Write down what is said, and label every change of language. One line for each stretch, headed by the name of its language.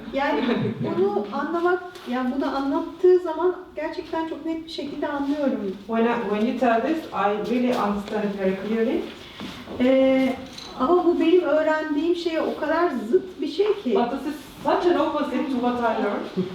Turkish: Yani bunu anlamak, yani bunu anlattığı zaman gerçekten çok net bir şekilde anlıyorum.
English: When you tell this, I really understand it very clearly.
Turkish: Ama bu benim öğrendiğim şeye o kadar zıt bir şey ki.
English: But this is such an opposite to what I learned.